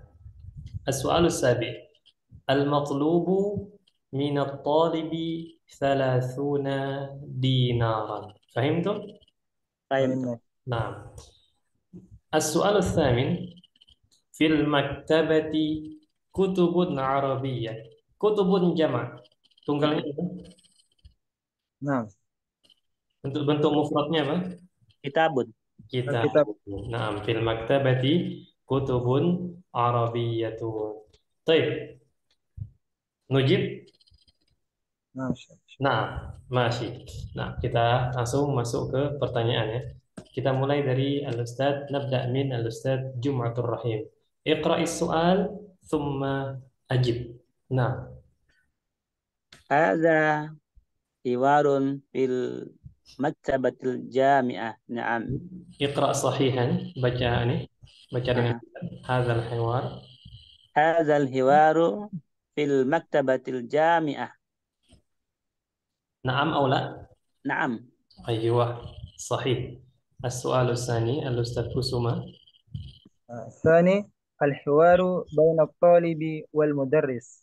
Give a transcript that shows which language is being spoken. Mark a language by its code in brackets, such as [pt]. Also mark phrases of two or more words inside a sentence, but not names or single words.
[ar] السؤال السابع، المطلوب من الطالب 30 دينارا. فهمتم؟ Fahim. نعم. السؤال الثامن في المكتبة كتب عربية. كتب جمع. [id] Tunggalnya apa? Nah, Bentuk mufradnya apa? [ar] Kitabun. [id] Kitab. kitab. [ar] Nah, في المكتبة كتب عربية. [id] Baik, nujib. Nah, Nah, masih. Nah, kita langsung masuk ke pertanyaannya. Kita mulai dari Al-Ustad, [ar] نبدأ من الأستاذ [id] Jum'atul Rahim. [ar] اقرأ السؤال ثم أجب. [id] Nah, [ar] هذا حوار في مكتبة الجامعة. Naam. اقرأ صحيحا, [id] baca ini, baca dengan Ah. [ar] هذا الحوار. هذا الحوار في مكتبة الجامعة. نعم أو لا? Naam. أيوه صحيح. السؤال الثاني الأستاذ كسوما. الثاني الحوار بين الطالب والمدرس.